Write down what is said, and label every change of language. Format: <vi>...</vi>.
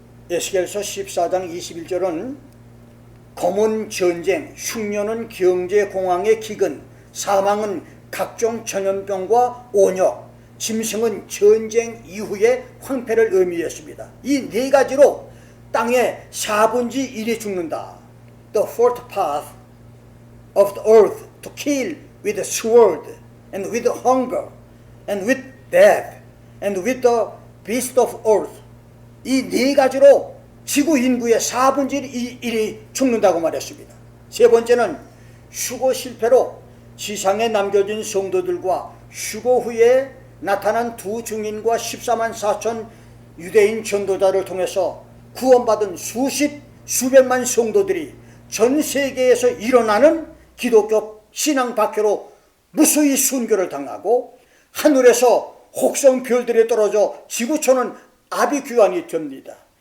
<ko>에스겔서 14장 21절은 검은 전쟁, 흉년은 경제 공황의 기근, 사망은 각종 전염병과 온역, 짐승은 전쟁 이후의 황폐를 의미했습니다. 이 네 가지로 땅의 4분의 1이 죽는다.</ko> <en>The fourth path of the earth to kill with the sword and with the hunger and with death and with the beast of earth.</en> <ko>이 네 가지로 지구 인구의 4분의 1이 죽는다고 말했습니다. 세 번째는 휴거 실패로 지상에 남겨진 성도들과 휴거 후에 나타난 두 증인과 14만 4천 유대인 전도자를 통해서 구원받은 수백만 성도들이 전 세계에서 일어나는 기독교 신앙 박해로 무수히 순교를 당하고 하늘에서 혹성 별들이 떨어져 지구촌은 아비규환이 됩니다.</ko>